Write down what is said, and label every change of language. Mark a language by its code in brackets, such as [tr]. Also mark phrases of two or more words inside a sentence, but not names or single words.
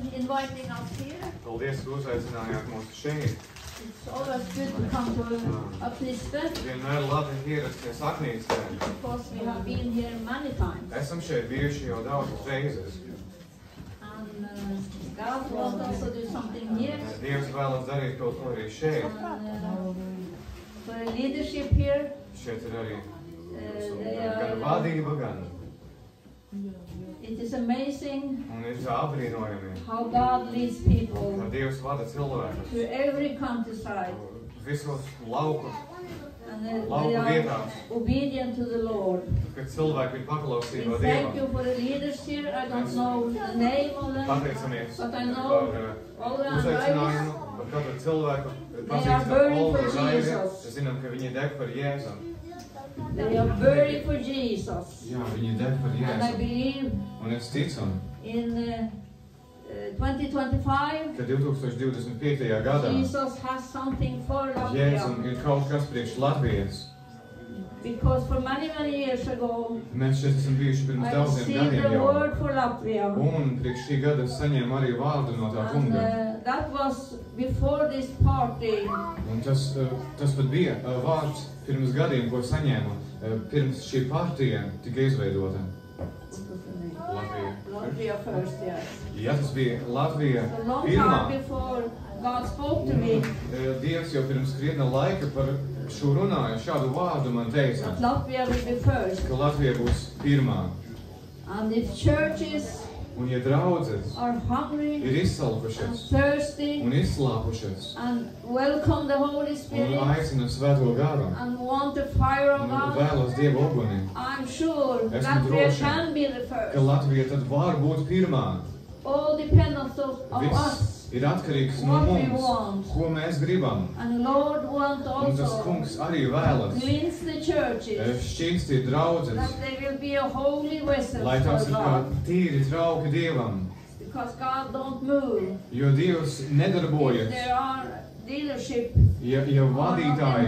[en] inviting us here. [lv] Paldies, ka uzaicinājāt mūs šeit. [en] It's always good to come to Apniste [lv] Vienmēr labi ierasties Aknīstē. [en] because we have been here many times. [lv] Esam šeit bijuši jau daudzas reizes. [en] And God wants us to do something here. [lv] Dievs vēlas darīt kaut ko arī šeit. [en] And for the leadership here, [lv] Šeit ir arī [en] they [lv] gan [en] are, [lv] vadība, gan [en] it is amazing [lv] un ir tā apbrīnojami, [en] how God leads people [lv] ka Dievs vada cilvēkus [en] to every countryside. [lv] visos lauku [en] And they [lv] Lauku [en] are [lv] vietās, [en] obedient to the Lord. [lv] kad cilvēki ir [en] We [lv] paklausībā [en] thank you [lv] Dievam. [en] for the leaders here. I don't know the name of them, [lv] Pateicamies [en] but I [lv] par [en] know all the [lv] uzaicinājumu, [en] advice. [lv] par katru cilvēku. [en] They are [lv] Pazīstam [en] burning [lv] Olgu [en] for [lv] Raivi, [en] Jesus. [lv] zinām, ka viņi deg par Jēzu. [en] They are burning for Jesus. [lv] Jā, viņi deg par [en] And I [lv] Jēzu. [en] believe [lv] Un es ticu, [en] in 2025, [lv] ka 2025. gadā [en] Jesus has something for [lv] Jēzum [en] Latvia. [lv] ir kaut kas priekš Latvijas. [en] Because for many, many years ago, [lv] Mēs šeit esam bijuši pirms [en] I [lv] daudziem [en] received [lv] gadiem [en] the [lv] jau. [en] word for Latvia. [lv] Un priekš šī gada es saņēmu arī vārdu no tā [en] And [lv] kunga. [en] that was before this party. [lv] Un tas pat bija vārds pirms gadiem, ko saņēmu pirms šī partija tika izveidota. [en] What was the name? [lv] Latvija. [en] Latvia first, yes. [lv] Ja tas bija Latvija [en] A long [lv] pirmā, [en] time before God spoke to me, [lv] Dievs jau pirms krietna laika par šo runāja, šādu vārdu man teica, [en] that Latvia will be first. [lv] ka Latvija būs pirmā. [en] And if churches [lv] Un ja draudzes [en] are hungry [lv] ir [en] and [lv] izsalkušas [en] thirsty [lv] un izslāpušas [en] and welcome the Holy [lv] un [en] Spirit [lv] aicina svēto garu [en] and want the fire of [lv] un [en] God, [lv] vēlas Dieva uguni, [en] I'm sure [lv] Esmu [en] Latvia [lv] droša, [en] can be the [lv] ka [en] first. [lv] Latvija tad var būt pirmā. [en] All depends on [lv] Viss [en] us. [lv] ir atkarīgs no [en] What we [lv] mums, [en] want. [lv] ko mēs gribam. [en] And Lord wants [lv] Un tas [en] also [lv] kungs arī vēlas [en] cleanse the churches, [lv] šķīstīt draudzes, [en] that they will be a holy vessel [lv] lai tās [en] for [lv] ir kā [en] God. [lv] tīri trauki Dievam. [en] Because God don't move. [lv] Jo Dievs [en] If [lv] nedarbojas, [en] there are leadership [lv] ja [en] are not in [lv] vadītāji